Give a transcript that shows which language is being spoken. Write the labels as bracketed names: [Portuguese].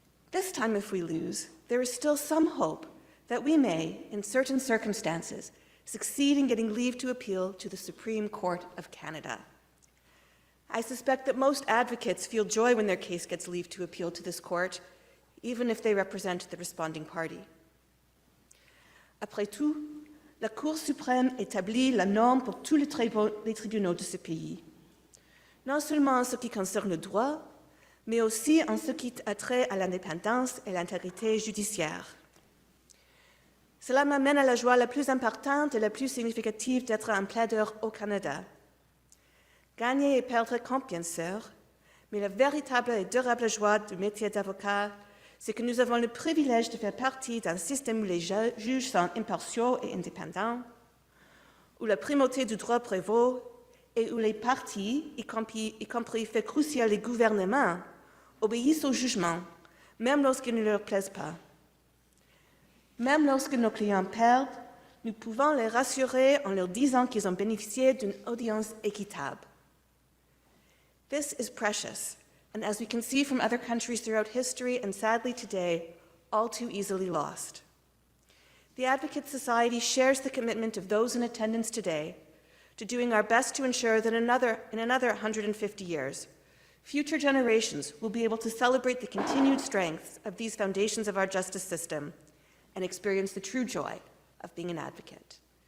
[English] This time, if we lose, there is still some hope that we may, in certain circumstances, succeed in getting leave to appeal to the Supreme Court of Canada. I suspect that most advocates feel joy when their case gets leave to appeal to this court, even if they represent the responding party. [French] Après tout, la Cour suprême établit la norme pour tous les tribunaux de ce pays, non seulement en ce qui concerne le droit, mais aussi en ce qui a trait à l'indépendance et l'intégrité judiciaire. Cela m'amène à la joie la plus importante et la plus significative d'être un plaideur au Canada. Gagner et perdre compte, bien sûr, mais la véritable et durable joie du métier d'avocat, c'est que nous avons le privilège de faire partie d'un système où les juges sont impartiaux et indépendants, où la primauté du droit prévaut et où les partis, y compris fait crucial les gouvernements, obéissent au jugement, même lorsqu'ils ne leur plaisent pas. Même lorsque nos clients perdent, nous pouvons les rassurer en leur disant qu'ils ont bénéficié d'une audience équitable. [English] This is precious, and as we can see from other countries throughout history and sadly today, all too easily lost. The Advocate Society shares the commitment of those in attendance today to doing our best to ensure that in another 150 years, future generations will be able to celebrate the continued strengths of these foundations of our justice system and experience the true joy of being an advocate.